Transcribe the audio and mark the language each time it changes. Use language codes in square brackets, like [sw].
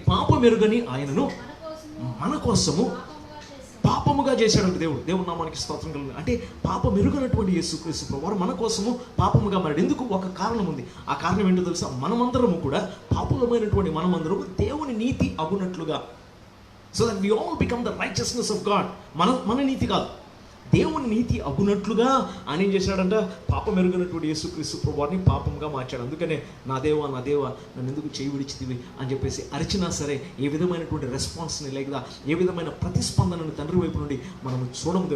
[te] పాపమెరుగని ఆయనను మన కోసము పాపముగా చేశాడు దేవుడు. దేవుని నామానికి స్తోత్రం కలుగును. అంటే పాపమెరుగనటువంటి యేసుక్రీస్తు ప్రభువారు మన కోసము పాపముగా మారాడు. ఎందుకు? ఒక కారణం ఉంది. ఆ కారణం ఏంటో తెలుసా? మనమందరము కూడా పాపులమైనటువంటి మనమందరము దేవుని నీతి అగునట్లుగా, [en] so that we all become the righteousness of God. [te] మన నీతి కాదు, దేవుని నీతి అగునట్లుగా ఆయన ఏం చేశాడంట? పాపం ఎరుగనటువంటి యేసుక్రీస్తు ప్రభువారిని పాపంగా మార్చాడు. అందుకనే నా దేవా నన్ను ఎందుకు చేయి విడిచితివి అని చెప్పేసి అరిచినా సరే ఏ విధమైనటువంటి రెస్పాన్స్ని, లేదా ఏ విధమైన ప్రతిస్పందనను తండ్రి వైపు నుండి మనం చూడము.